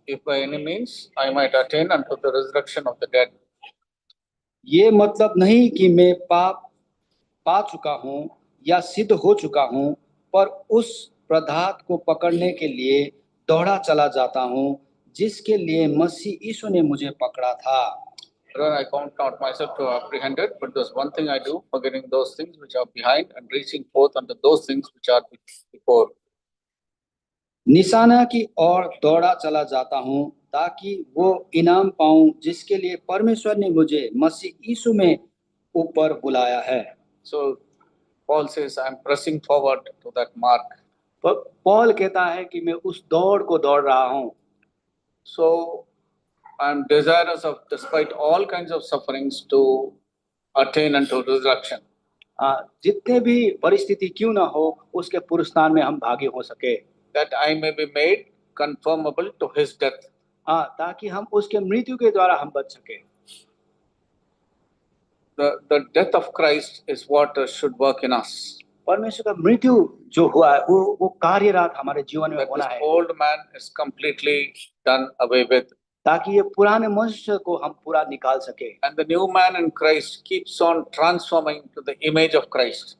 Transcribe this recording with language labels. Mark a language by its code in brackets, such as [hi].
[en] If by any means I might attain unto the resurrection of the dead. [hi] ये मतलब नहीं कि मैं पा चुका हूं या सिद्ध हो चुका हूं, पर उस प्रधात को पकड़ने के लिए दौड़ा चला जाता हूं जिसके लिए मसीह यीशु ने मुझे पकड़ा था। [en] I count not myself to have apprehended, but there's one thing I do, forgetting those things which are behind and reaching forth unto those things which are before. [hi] निशाना की ओर दौड़ा चला जाता हूं ताकि वो इनाम पाऊं जिसके लिए परमेश्वर ने मुझे मसीह यीशु में ऊपर बुलाया है। [en] So Paul says, I am pressing forward to that mark. [hi] Paul कहता है कि मैं उस दौड़ को दौड़ रहा हूं। [en] So I am desirous of, despite all kinds of sufferings, to attain unto resurrection. [hi] जितने भी परिस्थिति क्यों ना हो, उसके पुरस्कार में हम भागी हो सके। [en] That I may be made conformable to his death. [hi] ताकि हम उसके मृत्यु के द्वारा हम बच सके। [en] The death of Christ is what should work in us. [hi] परमेश्वर का मृत्यु जो हुआ है वो कार्यरत हमारे जीवन में होना है। [en] That this old man is completely done away with. [hi] ताकि ये पुराने मनुष्य को हम पूरा निकाल सके। [en] And the new man in Christ keeps on transforming to the image of Christ.